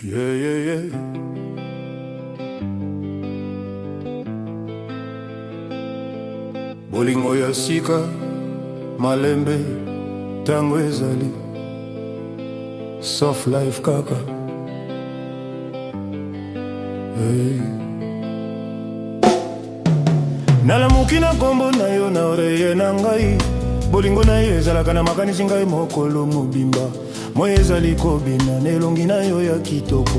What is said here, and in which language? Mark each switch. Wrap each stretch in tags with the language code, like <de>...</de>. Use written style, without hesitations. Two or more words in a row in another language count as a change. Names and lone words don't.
<en>Yeah, yeah, yeah.</en> <ln>Bolingo ya sika malembe tango ezali</ln> <en>soft life</en> <ln>kaka.</ln> <en>Hey.</en> <ln>Nalamuki na kombo na yo na oreye na ngai. Bolingo na yo ezalaka na makanisi ngai mokolo mobimba. Moi ezali kobina nelongi na yo ya kitoko.</ln>